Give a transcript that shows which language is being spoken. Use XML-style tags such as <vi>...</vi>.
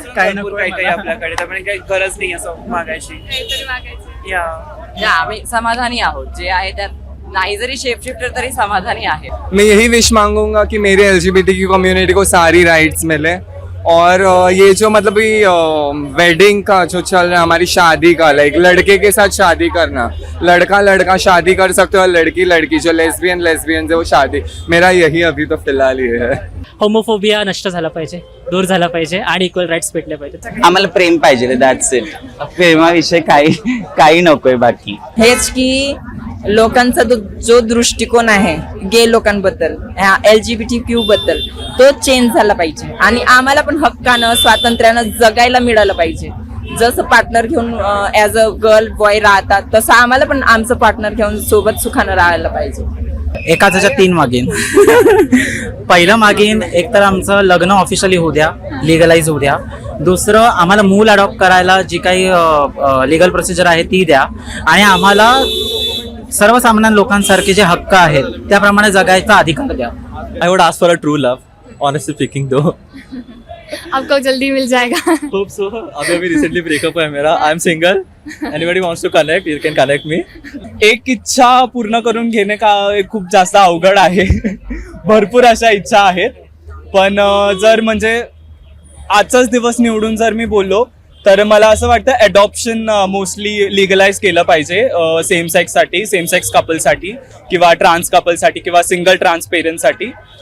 <mr>काही नको काही आपल्याकडे, त्यामुळे काही गरज नाही असं मागायची. काहीतरी मागायचं. या आम्ही समाधानी आहोत, जे आहे त्यात नाही जरी शेप शिफ्टर तरी समाधानी आहे.</mr> <hi>मैं यही विश मांगूंगा कि मेरे LGBT की कम्युनिटी को सारी राइट्स मिले. और ये जो मतलब वेडिंग का जो चल रहा है, हमारी शादी का, लाइक लड़के के साथ शादी करना, लड़का शादी कर सकते हो और लड़की जो लेस्बियन है वो शादी, मेरा यही अभी तो फिलहाल ये है.</hi> <mr>होमोफोबिया नष्ट झाला पाहिजे, दूर झाला पाहिजे आणि इक्वल राईट्स भेटले पाहिजे. आम्हाला प्रेम पाहिजे, दॅट्स इट. प्रेमाविषयी काही नकोय बाकी. हेच की लोकांचा जो दृष्टिकोन आहे गे लोकांबद्दल, LGBTQ बद्दल, तो चेंज झाला पाहिजे आणि आम्हाला पण हक्कानं स्वातंत्र्यानं जगायला मिळालं पाहिजे. जसं पार्टनर घेऊन ॲज अ गर्ल बॉय राहतात तसं आम्हाला पण आमचं पार्टनर घेऊन सोबत सुखानं राहायला पाहिजे. एकाच ह्याच्यात 3 मागीन. पहिलं मागीन एक तर आमचं लग्न ऑफिशियली होऊ द्या, लिगलाइज होऊ द्या. दुसरं आम्हाला मूल अडॉप्ट करायला जी काही लिगल प्रोसिजर आहे ती द्या आणि आम्हाला सर्वसामान्य लोकांसारखे जे हक्क आहेत त्याप्रमाणे जगायचा अधिकार द्या.</mr> <en>I would ask for a true love, honestly speaking though.</en> <hi>आपको जल्दी मिल जाएगा.</hi> <en>Hope so.</en> <hi>अभी रिसेंटली ब्रेकअप है मेरा.</hi> <en>I am single. Anybody wants to connect, you can connect me.</en> <mr>एक इच्छा पूर्ण करून घेणे का खूप जास्त अवघड आहे. भरपूर अशा इच्छा आहेत, पण जर म्हणजे आजचाच दिवस निवडून जर मी बोललो तर मला असं वाटतं अडॉप्शन मोस्टली लिगलाइज केलं पाहिजे सेम सेक्ससाठी, सेम सेक्स कपलसाठी किंवा ट्रान्स कपलसाठी किंवा सिंगल ट्रान्स पेरेंट्ससाठी.</mr>